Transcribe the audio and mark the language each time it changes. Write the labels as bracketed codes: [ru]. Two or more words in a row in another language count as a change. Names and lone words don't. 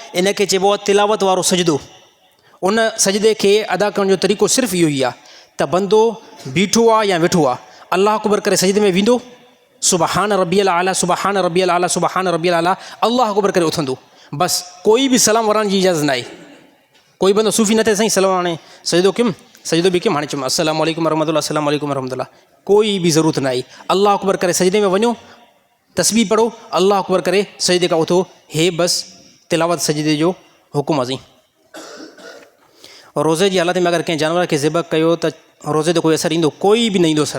[sd] इन खे चइबो आहे तिलावत वारो सजदो। उन सजदे खे अदा करण जो तरीक़ो सिर्फ़ु इहो ई आहे त बंदो बीठो आहे या वेठो आहे, [ar] الله أكبر [sd] करे सजदे में वेंदो, [ar] سبحان ربي الأعلى سبحان ربي الأعلى سبحان ربي الأعلى الله أكبر [sd] करे उथंदो। बसि कोई बि सलाम वरण जी इजाज़त न आहे। कोई बंदो सूफ़ी न थिए साईं सलाम हाणे सजदो कयुमि, सजदो बि कयुमि, हाणे चयुमि [ar] السلام عليكم ورحمة الله السلام عليكم ورحمة الله, [sd] कोई बि ज़रूरत न आहे। [ar] الله أكبر [sd] करे सजदे में वञो, तस्बीह पढ़ो, [ar] الله أكبر [sd] करे सजदे खां उथो, हे बसि तिलावत सजदे जो हुकुम आहे। रोज़े जी हालत में अगरि कंहिं जानवर खे ज़िबह कयो त रोज़े ते कोई असरु ईंदो? कोई बि न ईंदो असरु।